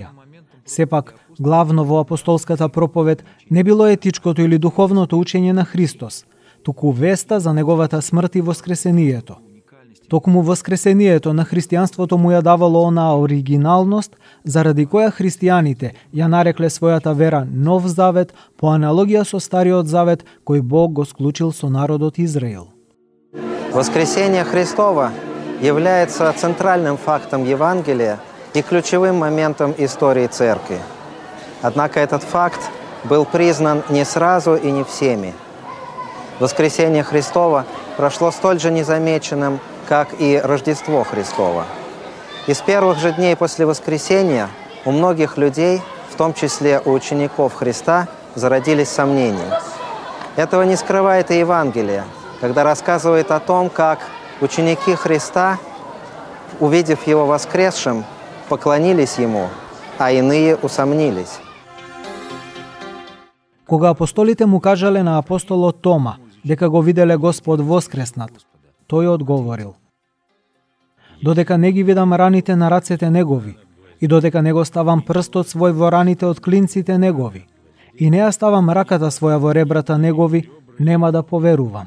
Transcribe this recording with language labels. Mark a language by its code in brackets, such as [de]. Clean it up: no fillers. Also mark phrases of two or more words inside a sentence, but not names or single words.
[mk] Сепак, главно во апостолската проповед не било етичкото или духовното учење на Христос, туку веста за неговата смрт и воскресението. Токму воскресението на христијанството му ја давало онаа оригиналност, заради која христијаните ја нарекле својата вера Нов Завет по аналогија со Стариот Завет кој Бог го склучил со народот Израил. [ru] Воскресение Христова является центральным фактом Евангелия и ключевым моментом истории Церкви. Однако этот факт был признан не сразу и не всеми. Воскресение Христова прошло столь же незамеченным, как и Рождество Христово. И с первых же дней после воскресения у многих людей, в том числе у учеников Христа, зародились сомнения. Этого не скрывает и Евангелие, когда рассказывает о том, как ученики Христа, увидев Его воскресшим, поклонились Ему, а иные усомнились. [mk] Кога апостолите му кажале на апостолот Тома дека го виделе Господ воскреснат, тој одговорил: додека не ги видам раните на рацете негови и додека не го ставам прстот свој во раните од клинците негови и не ја ставам раката своја во ребрата негови, нема да поверувам.